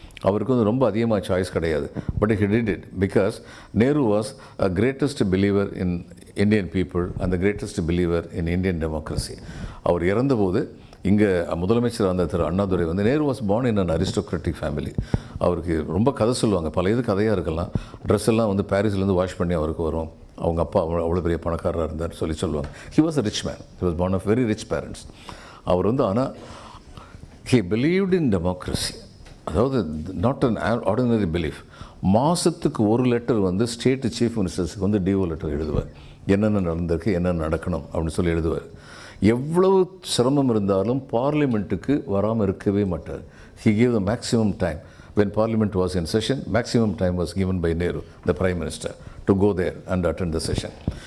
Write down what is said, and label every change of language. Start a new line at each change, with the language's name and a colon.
Tamil: அவருக்கு வந்து ரொம்ப அதிகமாக சாய்ஸ் கிடையாது.
English: But he did it because Nehru was a greatest believer in Indian people and the greatest believer in Indian democracy.
Tamil: அவர் இறந்தபோது இங்கே முதலமைச்சர் அந்த திரு அண்ணாதுரை வந்து Nehru
English: Was born in an aristocratic family.
Tamil: அவருக்கு ரொம்ப கதை சொல்லுவாங்க, பல இது கதையாக இருக்கலாம். ட்ரெஸ் எல்லாம் வந்து பாரிஸ்லேருந்து வாஷ் பண்ணி அவருக்கு வரும். அவங்க அப்பா அவ்வளோ பெரிய பணக்காரராக இருந்தார் சொல்லுவாங்க.
English: He was a rich man. He was born of very rich parents.
Tamil: அவர் வந்து ஆனால்
English: he believed in democracy.
Tamil: அதாவது
English: Not an ordinary belief.
Tamil: மாதத்துக்கு ஒரு லெட்டர் வந்து ஸ்டேட் சீஃப் மினிஸ்டர்ஸுக்கு வந்து டிஓ லெட்டர் எழுதுவார். என்னென்ன நடந்திருக்கு, என்னென்ன நடக்கணும் அப்படின்னு சொல்லி எழுதுவார். எவ்வளவு சிரமம் இருந்தாலும் பார்லிமெண்ட்டுக்கு வராமல் இருக்கவே மாட்டார்.
English: He gave the maximum time. When Parliament was in session, maximum time was given by Nehru, the prime minister, to go there and attend the session.